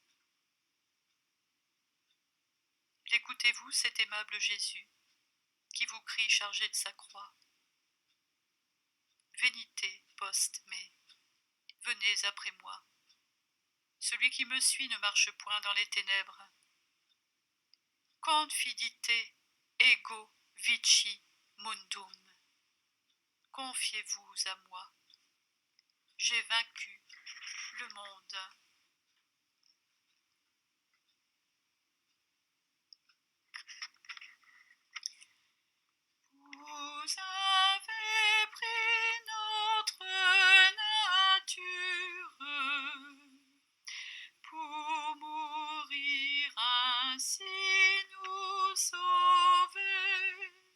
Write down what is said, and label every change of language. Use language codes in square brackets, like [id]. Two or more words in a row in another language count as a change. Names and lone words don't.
[fr] L'écoutez-vous, cet aimable Jésus, qui vous crie chargé de sa croix? [la] Venite post me, [fr] venez après moi. Celui qui me suit ne marche point dans les ténèbres. [la] Confidite ego vici mundum. [fr] Confiez-vous à moi. J'ai vaincu le monde. Vous avez pris notre nature pour mourir ainsi nous sauver.